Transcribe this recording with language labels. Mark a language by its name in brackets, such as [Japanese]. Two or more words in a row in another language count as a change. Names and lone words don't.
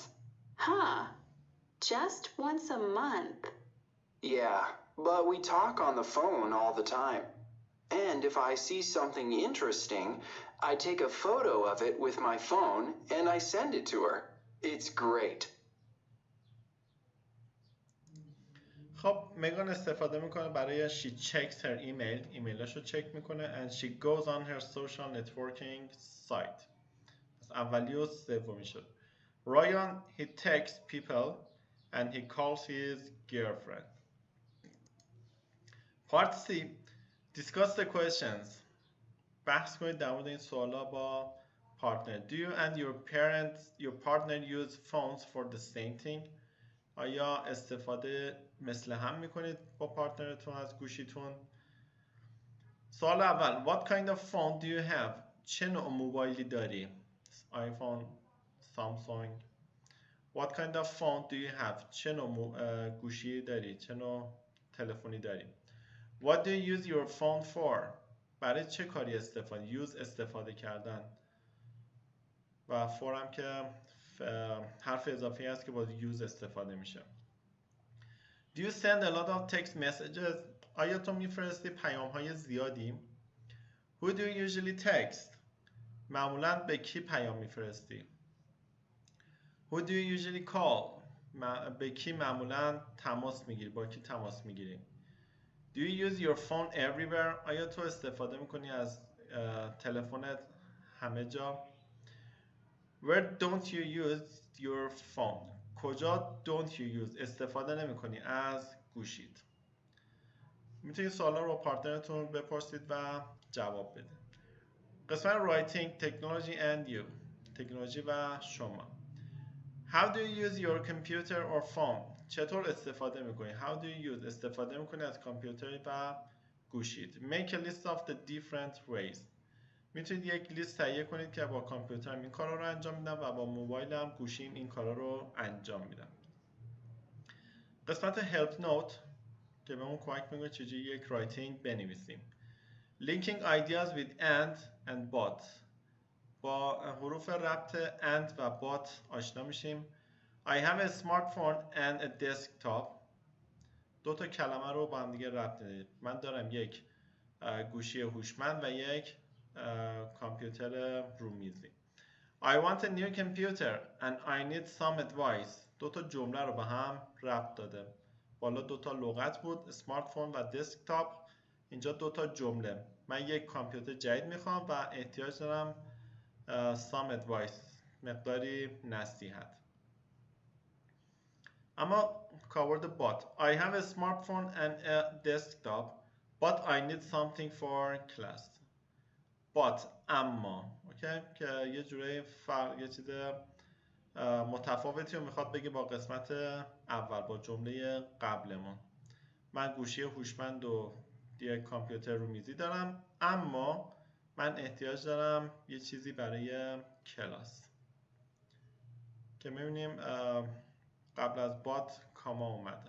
[English] Huh. Just once a month. Yeah, but we talk on the phone all the time. And if I see something interesting, I take a photo of it with my phone and I send it to her. It's great. [Persian] خب مگان استفاده میکنه برای [English] she checks her email. [Persian] ایمیلاشو چک میکنه [English] and she goes on her social networking site. [Persian] پس اولی و سومی شد. [English] رایان he texts people and he calls his girlfriend. Part C. Discuss the questions. [Persian] بحث کنید در مورد این سوالا با partner. [English] Do you and your partner use phones for the same thing? [Persian] آیا استفاده مثل هم میکنید با پارتنرتون از گوشیتون؟ سوال اول [English] What kind of phone do you have? [Persian] چه نوع موبایلی داری؟ آیفون، سامسونگ. [English] What kind of phone do you have? [Persian] چه نوع گوشی داری؟ چه نوع تلفنی داری؟ [English] What do you use your phone for? [Persian] برای چه کاری استفاده کردن و for هم که حرف اضافی هست که با use استفاده میشه. [English] Do you send a lot of text messages? [Persian] آیا تو میفرستی پیام های زیادی؟ [English] Who do you usually text? [Persian] معمولا به کی پیام میفرستی؟ [English] Who do you usually call? [Persian] به کی معمولا تماس میگیری؟ با کی تماس میگیری؟ [English] Do you use your phone everywhere? [Persian] آیا تو استفاده میکنی از تلفنت همه جا؟ [English] Where don't you use your phone? [Persian] کجا [English] don't you use [Persian] استفاده نمی کنی از گوشید؟ میتونید سوالا رو پارتنرتون بپرسید و جواب بدید. قسمت [English] writing technology and you [Persian] تکنولوژی و شما. [English] How do you use your computer or phone? [Persian] چطور استفاده میکنی؟ [English] How do you use [Persian] استفاده میکنی از کامپیوتر و گوشید. [English] Make a list of the different ways. [Persian] میتونید یک لیست تهیه کنید که با کامپیوترم این کارا رو انجام میدم و با موبایلم گوشیم این کارا رو انجام میدم. قسمت [English] help note [Persian] که بهمون کمک میکنه چجوری یک رایتینگ بنویسیم. [English] Linking ideas with and but. [Persian] با حروف ربط and و but آشنا میشیم. [English] I have a smartphone and a desktop. [Persian] دو تا کلمه رو با هم دیگه ربط میدید. من دارم یک گوشی هوشمند و یک کامپیوتر رومیزی. [English] I want a new computer and I need some advice. [Persian] دو تا جمله رو به هم ربط داده. بالا دو تا لغت بود، اسمارت فون و دسکتاپ. اینجا دو تا جمله. من یک کامپیوتر جدید میخوام و احتیاج دارم [English] some advice، [Persian] مقداری نصیحت. اما کاربرد [English] but I have a smartphone and a desktop but I need something for class. [Persian] but اما اوکی که یه جوری یه چیز متفاوتی رو میخواد بگه با قسمت اول، با جمله قبلمون. من گوشی هوشمند و یک کامپیوتر رو میزی دارم اما من احتیاج دارم یه چیزی برای کلاس که میبینیم قبل از بات کاما اومده.